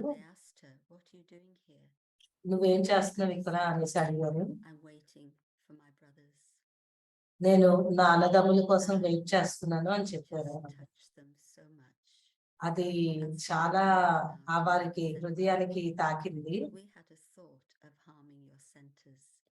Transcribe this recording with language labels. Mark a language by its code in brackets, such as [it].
[en] And they asked her, "What are you doing here?" [te] నువ్వేం చేస్తున్నావు ఇక్కడ అనేసి అడిగారు. [en] "I'm waiting for my brothers." [te] నేను నా అన్నదమ్ముల కోసం వెయిట్ చేస్తున్నాను అని [en] It [te] చెప్పారు. [en] just touched them so much. [te] అది చాలా వారికి హృదయానికి తాకింది. [en] We had a thought of harming your centers.